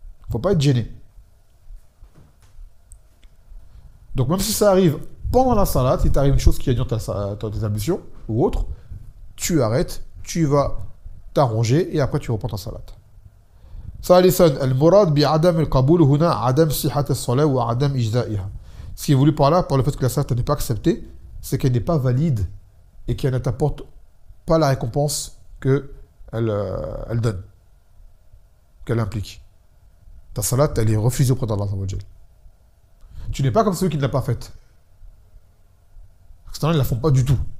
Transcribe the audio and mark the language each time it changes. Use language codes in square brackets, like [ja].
[fr] Faut pas être gêné. Donc même si ça arrive pendant la salat, si t'arrive une chose qui annule tes ablutions ou autre, tu arrêtes, tu vas t'arranger et après tu reprends ta salat. [ar] ثالثا المراد بعدم القبول هنا عدم صحة الصلاة وعدم إجزائها. [fr] Ce qui est voulu par là, par le fait que la salat n'est pas acceptée, c'est qu'elle n'est pas valide et qu'elle ne t'apporte pas la récompense qu'elle donne, qu'elle implique. Ta salat, elle est refusée auprès d'Allah. Tu n'es pas comme celui qui ne l'a pas faite. Parce que ils ne la font pas du tout.